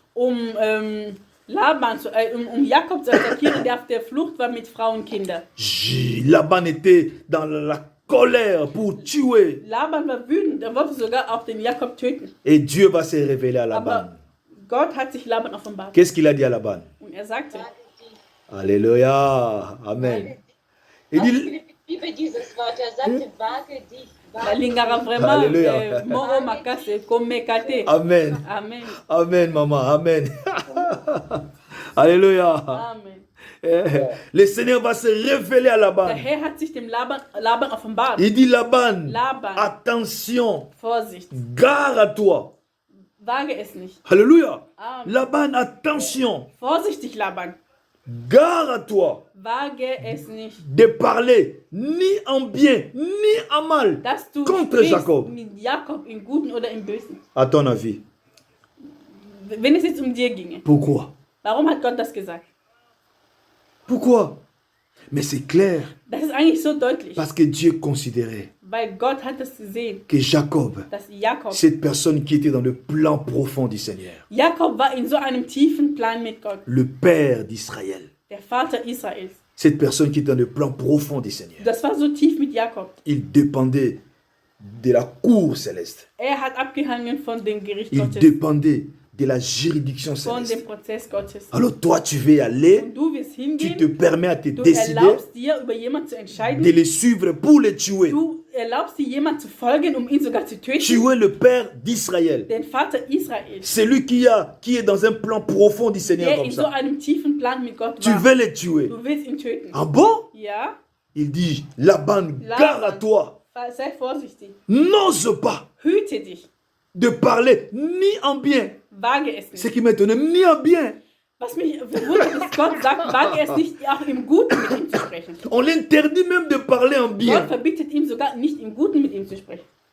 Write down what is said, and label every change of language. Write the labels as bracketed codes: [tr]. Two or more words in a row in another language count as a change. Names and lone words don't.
[de] um Jakob zu attackieren, der auf der Flucht war mit Frau und Kindern. [fr] Laban était dans la colère pour tuer. [de] Laban war wütend, er wollte sogar auch den Jakob töten. [fr] Et Dieu va se révéler à Laban. [de] Aber Gott hat sich Laban offenbart. [fr] Qu'est-ce qu'il a dit à Laban? [de] Und er sagte, [fr] Alléluia. Amen. Il dit, [de] Ich liebe dieses Wort. Er sagte, wage dich, [ln] balingaka vraiment [fr] Alléluia. [ln] moko makase komekate. [fr] Amen. Amen. Amen, maman. Amen. Alléluia. Amen. Le Seigneur va se révéler à [de] Der Laban. Herr hat sich dem Laban offenbart. [fr] Il dit Laban, Laban. attention, [de] Vorsicht, [fr] gare à toi. [de] wage es nicht. [fr] Alléluia. Amen. Laban, attention, [de] Vorsichtig, Laban, [fr] gare à toi [de] wage es nicht, [fr] de parler ni en bien ni en mal [de] dass du [fr] contre [de] sprichst [fr] Jacob. [de] mit Jakob im Guten oder im Bösen. [fr] À ton avis, [de] Wenn es jetzt um dir ginge, [fr] pourquoi? [de] warum hat Gott das gesagt? [fr] Pourquoi? Mais c'est clair, [de] Das ist eigentlich so deutlich, [fr] parce que Dieu considérait [de] weil Gott hat es gesehen, [fr] que Jacob, [de] dass Jakob, [fr] cette personne qui était dans le plan profond du Seigneur, [de] Jakob war in so einem tiefen Plan mit Gott, [fr] le Père d'Israël, [de] der Vater Israels. [fr] cette personne qui était dans le plan profond du Seigneur, [de] Das war so tief mit Jakob. [fr] il dépendait de la cour céleste. [de] Er hat abgehangen von dem Gericht [fr] Il [de] Gottes, [fr] dépendait de la juridiction [de] von dem [fr] céleste. [de] Prozess Gottes. [fr] Alors toi, tu veux y aller, [de] Und du wirst [fr] tu te [de] hingehen, [fr] permets à te [de] du [fr] décider [de] erlaubst dir, über jemanden zu entscheiden, [fr] de les suivre pour les tuer. [de] du erlaubst dir, jemanden zu folgen, um ihn sogar zu töten, [fr] Tuer le Père d'Israël. [de] den Vater Israels, [fr] C'est lui qui est dans un plan profond du Seigneur [de] der [fr] comme [de] in so [fr] ça. [de] einem tiefen Plan mit Gott [fr] Tu [de] war. [fr] veux les tuer. [de] Du willst ihn töten. [fr] Ah bon? [de] Ja, [fr] Il dit, Laban, gare à toi. [de] sei vorsichtig. [fr] N'ose pas [de] Hüte dich. [fr] de parler ni en bien. [de] Wage es [fr] Ce [de] nicht. [fr] qui m'étonne, ni en bien. [de] Was mich wundert, ist, Gott sagt, wage es nicht, auch im Guten mit ihm zu sprechen. [fr] On l'interdit même de parler en [de] Gott [fr] bien. [de] verbietet ihm sogar nicht im Guten mit ihm zu sprechen.